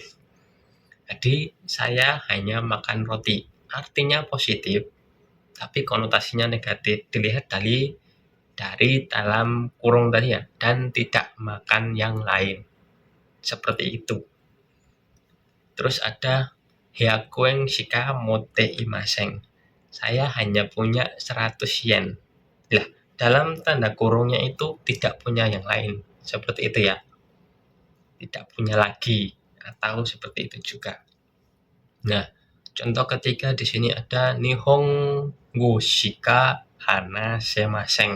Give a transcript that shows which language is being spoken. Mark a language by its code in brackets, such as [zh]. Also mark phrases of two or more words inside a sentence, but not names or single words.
[id] Jadi saya hanya makan roti, artinya positif, tapi konotasinya negatif. Dilihat dari dalam kurung tadi ya, dan tidak makan yang lain. Seperti itu. Terus ada [ja] 百円しか持っていません. [id] Saya hanya punya 100 yen. Lah, dalam tanda kurungnya itu tidak punya yang lain. Seperti itu ya. Tidak punya lagi atau seperti itu juga. Nah, contoh ketiga di sini ada [ja] 日本語しか話せません.